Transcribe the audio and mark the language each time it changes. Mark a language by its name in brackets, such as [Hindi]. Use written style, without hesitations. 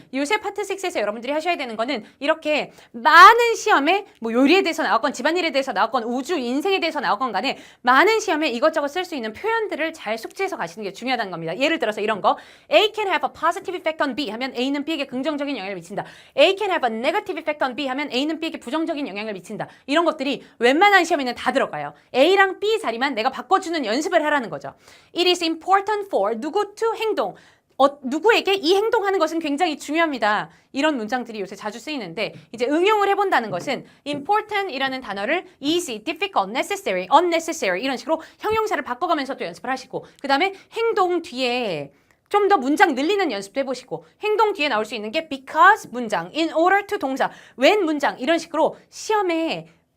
[Korean] 요새 파트 6에서 여러분들이 하셔야 되는 거는 이렇게 많은 시험에 뭐 요리에 대해서 나왔건 집안일에 대해서 나왔건 우주, 인생에 대해서 나왔건 간에 많은 시험에 이것저것 쓸 수 있는 표현들을 잘 숙지해서 가시는 게 중요하다는 겁니다. 예를 들어서 이런 거 [English] A can have a positive effect on B [Korean] 하면 A는 B에게 긍정적인 영향을 미친다. [English] A can have a negative effect on B [Korean] 하면 A는 B에게 부정적인 영향을 미친다. 이런 것들이 웬만한 시험에는 다 들어가요. A랑 B 자리만 내가 바꿔주는 연습을 하라는 거죠. [English] It is important for 누구 to 행동. [Korean] 누구에게 이 행동하는 것은 굉장히 중요합니다. 이런 문장들이 요새 자주 쓰이는데 이제 응용을 해본다는 것은 important이라는 단어를 easy, difficult, necessary, unnecessary 이런 식으로 형용사를 바꿔가면서 또 연습을 하시고 그 다음에 행동 뒤에 좀 더 문장 늘리는 연습도 해보시고 행동 뒤에 나올 수 있는 게 because 문장, in order to 동사, when 문장 이런 식으로 시험에